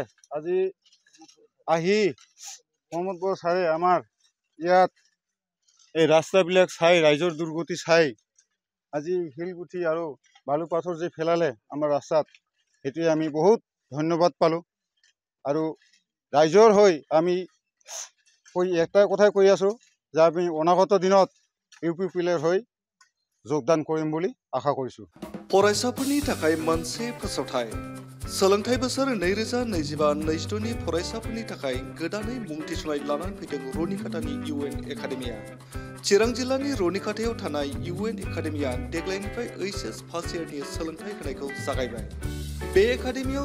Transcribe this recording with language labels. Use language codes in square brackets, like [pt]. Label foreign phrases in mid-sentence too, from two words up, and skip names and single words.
[as] আজি আহি প্ৰমোদ বড়ো ছাৰে আমাৰ ইয়াত এই ৰাস্তাবিলাক চাই ৰাইজৰ দুৰ্গতি চাই আজি শিলগুটি আৰু বালু পাথৰ যে ফেলালে আমাৰ ৰাস্তাত সেইটোৱে আমি বহুত ধন্যবাদ পালোঁ আৰু ৰাইজৰ হৈ আমি একটা কথাই কৈ আছোঁ যে আমি অনাগত দিনত UPPLৰ হৈ যোগদান কৰিম বুলি আশা কৰিছোঁ। [brx] फरायसाफोरनि थाखाय मोनसे फोसावथाय सोलोंथाइ बोसोर 2025-26 नि फरायसाफोरनि थाखाय गोदानै मुं थिसननाय लानानै फैदों रुनिकाटानि UN एकाडेमिया चिरां जिल्लानि रुनिकाटायाव थानाय UN एकाडेमिया देग्लायनिफ्राय HS फार्स्ट इयारनि सोलोंथाइ होनायखौ जागायबाय बे एकाडेमियाव